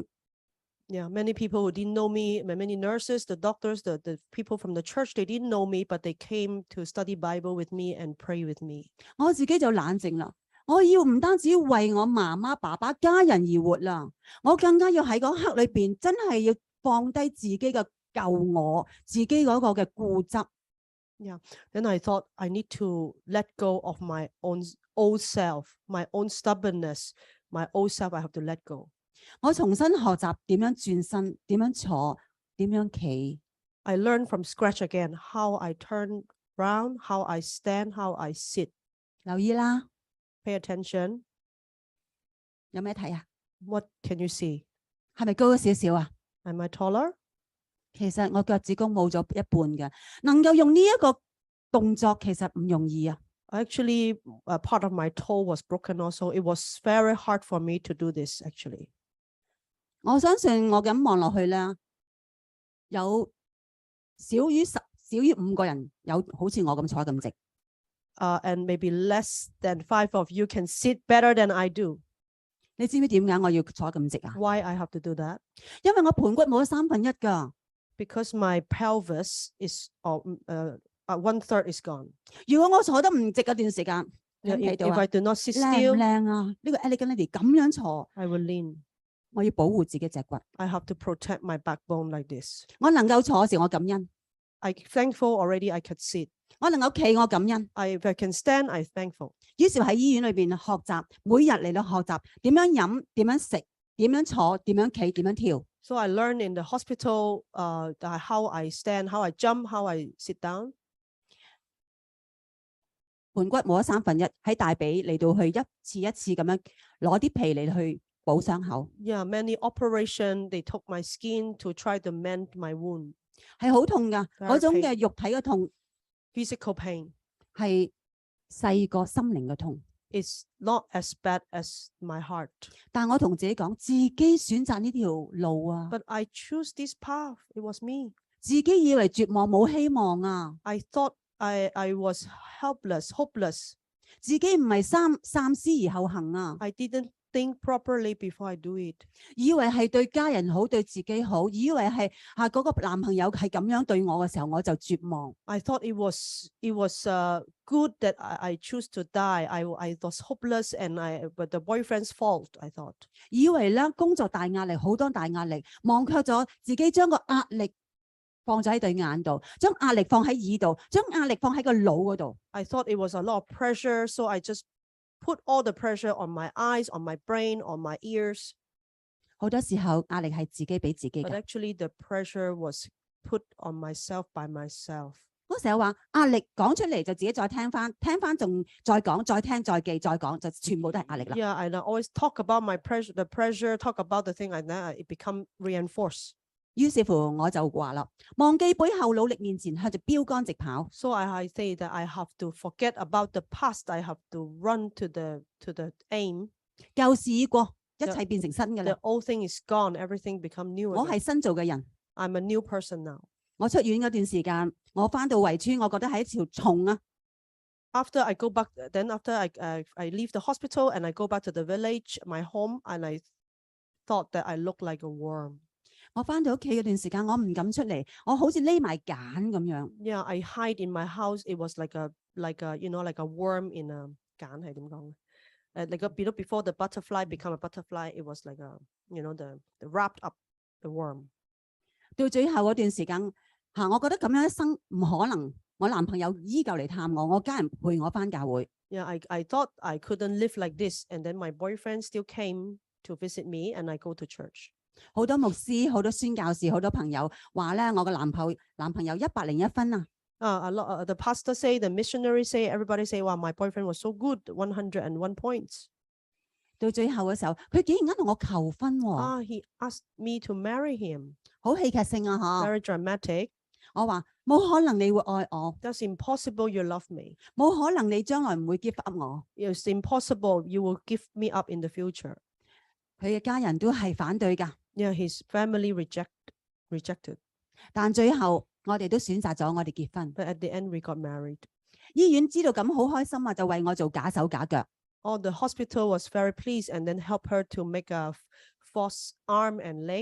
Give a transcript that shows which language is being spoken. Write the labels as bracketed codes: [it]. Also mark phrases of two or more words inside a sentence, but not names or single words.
[en] Yeah, many people who didn't know me, many nurses, the doctors, the people from the church, they didn't know me, but they came to study Bible with me and pray with me. [yue] 我自己就冷靜啦，我要唔單止為我媽媽、爸爸、家人而活啦，我更加要喺嗰刻裏邊真係要放低自己嘅舊我，自己嗰個嘅固執。 [en] Yeah, then I thought I need to let go of my own old self, my own stubbornness, my old self. I have to let go. [yue] 我重新學習點樣轉身，點樣坐，點樣企。 [en] I learned from scratch again how I turn around, how I stand, how I sit. [yue] 留意啦， [en] Pay attention. [yue] 有咩睇啊？ [en] What can you see? [yue] 係咪高咗少少啊？ [en] Am I taller? [yue] 其實我腳趾公冇咗一半嘅，能夠用呢一個動作其實唔容易啊。 [en] Actually, part of my toe was broken also. It was very hard for me to do this actually. [yue] 我相信我咁望落去咧，有少於5個人有好似我咁坐咁直。 [en] And maybe less than 5 of you can sit better than I do. [yue] 你知唔知點解我要坐咁直啊？ [en] Why I have to do that? [yue] 因為我盤骨冇咗1/3㗎。 [en] Because my pelvis is 1/3 is gone. [yue] 如果我坐得唔直嗰段時間，睇唔睇到 [en] If [yue] 啊？ [en] I do not sit [yue] 靚唔 [en] still, [yue] 靚啊？呢個 [en] elegant lady [yue] 咁樣坐， [en] I will lean. [yue] 我要保護自己脊骨。 [en] I have to protect my backbone like this. [yue] 我能夠坐時，我感恩； [en] I thankful already I could sit. [yue] 我能夠企，我感恩。 [en] If I can stand, I thankful. [yue] 於是喺醫院裏邊學習，每日嚟到學習點樣飲、點樣食、點樣坐、點樣企、點樣跳。 [en] So I learned in the hospital how I stand, how I jump, how I sit down. [yue] 盤骨冇咗1/3，喺大髀嚟到去一次一次咁樣攞啲皮嚟去補傷口。 [en] Yeah, many operation, they took my skin to try to mend my wound. [yue] 係好痛㗎， [en] Very [yue] 嗰種嘅肉體嘅痛 [en] Physical pain [yue] 係細過心靈嘅痛。 [en] is not as bad as my heart. [yue] 但我同自己講，自己選擇呢條路啊， [en] But I choose this path. It was me. [yue] 自己以為絕望冇希望啊， [en] I thought I was helpless, hopeless. [yue] 自己唔係三思而後行啊， [en] I didn't think properly before I do it. [yue] 以為係對家人好，對自己好，以為係嗰個男朋友係咁樣對我嘅時候，我就絕望。 [en] I thought it was good that I choose to die. I was hopeless but the boyfriend's fault, I thought. [yue] 以為咧工作大壓力，好多大壓力，忘卻咗自己將個壓力放咗喺對眼度，將壓力放喺耳度，將壓力放喺個腦嗰度。 [en] I thought it was a lot of pressure, so I just put all the pressure on my eyes, on my brain, on my ears. [yue] 好多時候壓力係自己俾自己 [en] But [yue] 嘅。 [en] actually the pressure was put on myself by myself. [yue] 我成日話壓力講出嚟就自己再聽翻，聽翻仲再講，再聽再記再講，就全部都係壓力啦。 [en] Yeah, and I always talk about the pressure, talk about the thing, and then it become reinforced. [yue] 於是乎我就話啦，忘記背後，努力面前，向住標杆直跑。 [en] So I say that I have to forget about the past. I have to run to the aim. [yue] 舊事已過，一切變成新嘅 [en] The [yue] 啦。 [en] old thing is gone. Everything become new [yue] 我 [en] again. [yue] 係新造嘅人。 [en] I'm a new person now. [yue] 我出院嗰段時間，我翻到圍村，我覺得係一條蟲啊！ [en] After I go back, then after I leave the hospital and I go back to the village, my home, and I thought that I looked like a worm. [yue] 我翻到屋企嗰段時間，我唔敢出嚟，我好似匿埋繭咁樣。 [en] Yeah, I hide in my house. It was like a like a worm in a [yue] 繭係點講 [en] ？Like before the butterfly become a butterfly, it was like the wrapped up the worm. [yue] 到最後嗰段時間我覺得咁樣一生唔可能。我男朋友依舊嚟探我，我家人陪我翻教會。 [en] Yeah, I thought I couldn't live like this, and then my boyfriend still came to visit me, and I go to church. [yue] 好多牧師、好多宣教士、好多朋友話咧，我個男朋友101分啊！ [en] A lot, the pastor say, the missionary say, everybody say, wow, my boyfriend was so good, 101 points. [yue] 到最後嘅時候，佢竟然同我求婚喎！ [en] He asked me to marry him. [yue] 好戲劇性啊！嗬 [en] Very dramatic. [yue] 我話冇可能你會愛我， [en] That's impossible. You love me. [yue] 冇可能你將來唔會 [en] give up [yue] 我。 [en] It's impossible. You will give me up in the future. [yue] 佢嘅家人都係反對㗎。 [en] Yeah, his family rejected. [yue] 但最後我哋都選擇咗我哋結婚。 [en] But at the end, we got married. [yue] 醫院知道咁好開心啊，就為我做假手假腳。 [en] Oh, the hospital was very pleased and then helped her to make a false arm and leg.